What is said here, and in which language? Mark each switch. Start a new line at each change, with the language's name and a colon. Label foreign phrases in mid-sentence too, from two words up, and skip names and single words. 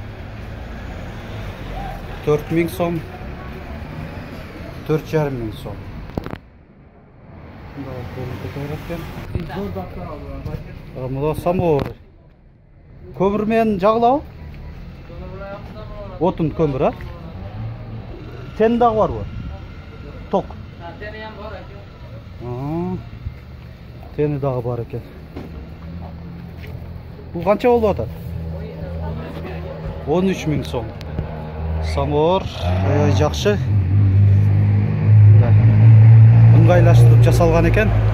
Kyrgyz: 4 миң сом. 4,5 миң сом. Мына самовар. Көмүр менен жагылабы? Отун көмүр, а? Тен дагы барбы? Ток.
Uzbek: Teni ham bor aka.
Kyrgyz: Тени дагы бар экен. Бул канча болуп атат? 13 миң сом. Самовар жакшы. Ыңгайлаштырып жасалган экен.